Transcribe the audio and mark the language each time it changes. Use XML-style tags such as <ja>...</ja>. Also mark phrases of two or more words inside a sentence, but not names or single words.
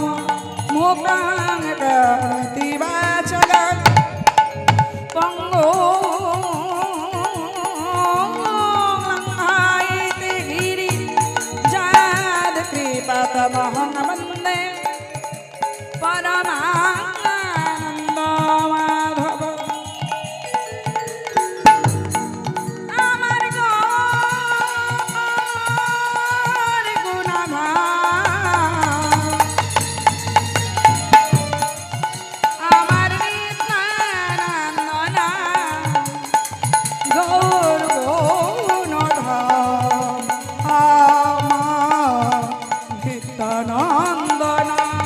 <sa>मूकां करोति वाचालं पंगुलङ्घयति गिरिं यत्कृपातमहं वन्दे परमानन्दमाधव।</sa> <bn>আমার গৌর গুণধাম আমার নিত্যানন্দনা গৌর গুণধাম আমার নিত্যানন্দনা।</bn>